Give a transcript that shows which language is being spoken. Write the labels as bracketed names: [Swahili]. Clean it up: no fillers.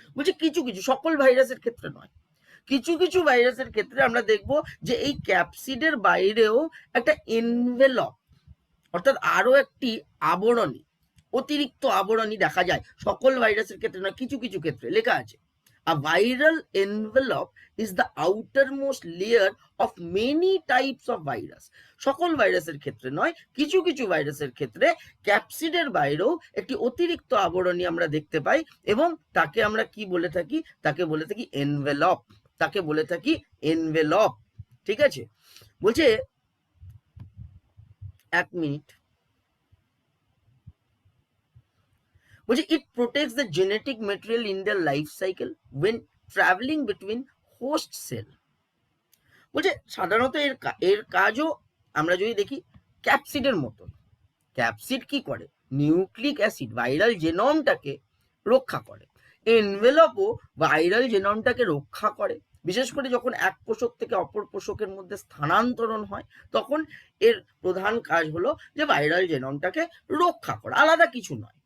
[Bangla] বলছে কিছু কিছু, সকল ভাইরাসের ক্ষেত্রে নয়, কিছু কিছু ভাইরাসের ক্ষেত্রে আমরা দেখব যে এই ক্যাপসিডের বাইরেও একটা এনভেলপ অর্থাৎ আরো একটি আবরণী, অতিরিক্ত আবরণী দেখা যায়। সকল ভাইরাসের ক্ষেত্রে নয়, কিছু কিছু ক্ষেত্রে লেখা আছে। [English] A viral envelope is the outermost layer of many types of virus. [Bangla] সকল ভাইরাসের ক্ষেত্রে নয়, কিছু কিছু ভাইরাসের ক্ষেত্রে ক্যাপসিডের বাইরেও একটি অতিরিক্ত আবরণী আমরা দেখতে পাই, এবং তাকে আমরা কি বলে থাকি? তাকে বলে থাকি এনভেলপ। তাকে বলে থাকি এনভেলপ। ঠিক আছে, বলছে 1 মিনিট। বলছে [English] it protects the genetic material in their life cycle when traveling between host cell। [Bangla] বলছে সাধারণত এর কাজও আমরা যদি দেখি ক্যাপসিডের মতো। ক্যাপসিড কি করে? নিউক্লিক অ্যাসিড ভাইরাল জেনমটাকে রক্ষা করে। এনভেলপও ভাইরাল জেনমটাকে রক্ষা করে, বিশেষ করে যখন এক পোষক থেকে অপর পোষকের মধ্যে স্থানান্তরণ হয়, তখন এর প্রধান কাজ হলো যে ভাইরাল জেনমটাকে রক্ষা করা, আলাদা কিছু নয়।